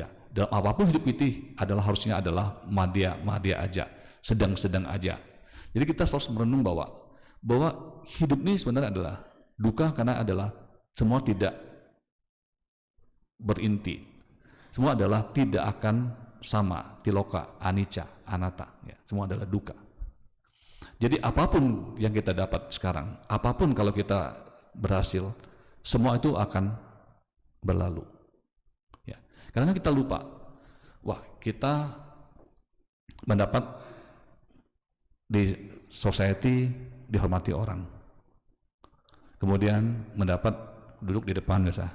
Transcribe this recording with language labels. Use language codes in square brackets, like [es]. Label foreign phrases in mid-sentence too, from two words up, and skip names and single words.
[id] Dalam apapun hidup kita harusnya adalah madya aja, sedang-sedang aja. Jadi kita harus merenung bahwa hidup ini sebenarnya adalah duka karena adalah semua tidak berinti. Semua adalah tidak akan sama, [pi] tiloka, anicca, anatta, [id] ya. Semua adalah duka. Jadi apapun yang kita dapat sekarang, apapun kalau kita berhasil, semua itu akan berlalu. Ya. Karena kita lupa, kita mendapat di society dihormati orang, kemudian mendapat duduk di depan biasa.